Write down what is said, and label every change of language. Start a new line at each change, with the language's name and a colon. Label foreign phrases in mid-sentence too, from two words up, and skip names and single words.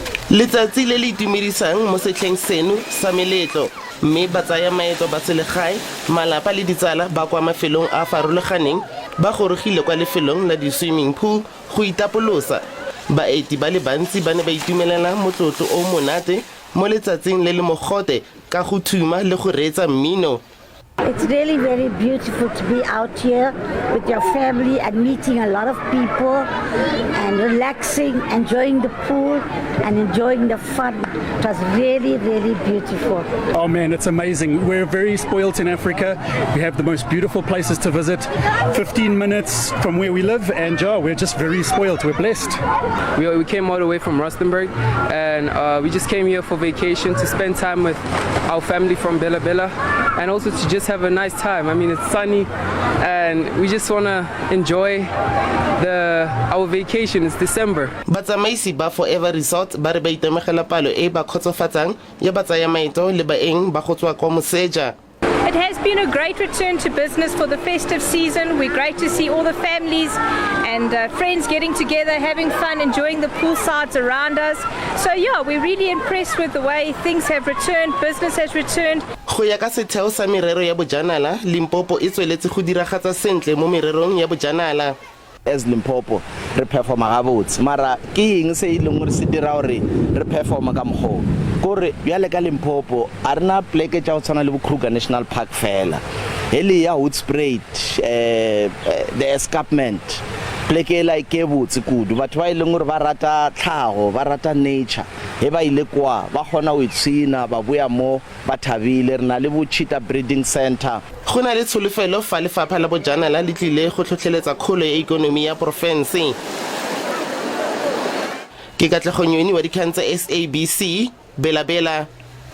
Tswana: Letsatsi le le itumedisang mo sehleng seno sa meletlo mme ba tsaya maeto ba selegae malapa le ditsala ba kwa mafelong a farologaneng ba gorogile kwa lefelong la di-
English: swimming pool
Tswana: go itapolosa. Baeti ba le bantsi ba ne ba itumelela motlotlo o monate mo letsatsing le le mogote ka go thuma le go reetsa mmino.
English: It's really very beautiful to be out here with your family and meeting a lot of people and relaxing, enjoying the pool and enjoying the fun. It was really, really beautiful. Oh man, it's amazing. We're very spoilt in Africa. We have the most beautiful places to visit, 15 minutes from where we live, and we're just very spoilt. We're blessed. We came all the way from Rustenburg, and we just came here for vacation to spend time with our family from Bela Bela, and also to just have a nice time. I mean, it's sunny and we just want to enjoy our vacation. It's December.
Tswana: Batsamaisi ba Forever Resort ba re ba itemegela palo e ba khotsofatsang ya batsaya maeto le baeng ba go tswa kwa moseja.
English: It has been a great return to business for the festive season. We're great to see all the families and friends getting together, having fun, enjoying the poolsides around us. So yeah, we're really impressed with the way things have returned, business has returned.
Tswana: Go ya ka setheo sa merero ya bojanala, Limpopo e tsweletse go diragatsa sentle mo mererong ya bojanala.
Northern Sotho: As Limpopo re performa gabotse mara ke eng se ileng gore se dira gore re performa ka mogolo gore bjale ka Limpopo a rena pleke tša go tshwana le Kruger National Park fela hele ya Hoedspruit
English: the escarpment
Northern Sotho: pleke la ke botse kudu batho ba ileng gore ba rata tlhago ba rata nature he ba ile kwa ba gona go itsina ba boya mo ba thabile rena le bo
English: cheetah breeding center.
Tswana: Go na le tsholofelo fa lefapha la bojanala le tlile go tlhotlheletsa kgolo ya ikonomi ya profenseng. Ke Katlego Nyoni wa dikgang tsa SABC Bela Bela.